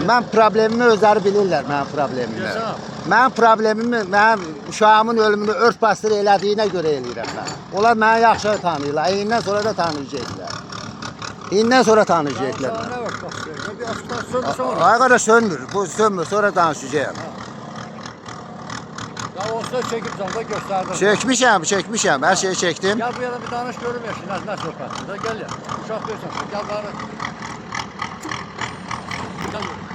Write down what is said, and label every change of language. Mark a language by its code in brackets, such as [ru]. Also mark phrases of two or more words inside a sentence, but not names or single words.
[az] Mən problemimi özləri bilirlər, mənim problemimi. Mənim problemimi, mənim uşağımın ölümünü örtbasdır elədiyinə görə eləyirəm mən. Onlar məni yaxşı tanıyırlar, indən sonra da tanıyacaqlar. İndən sonra tanıyacaqlar. Ay qardaş, sönmür, bu sönmür, sonra danışacağım. [tr] Ya olsa çekip sonra gösterdim. Çekmişəm, her şeyi çektim. Gel bu yana bir danış görüm ya, şimdi ne sohbetinde, gel ya. Uşak diyorsan, gel bana. Gel.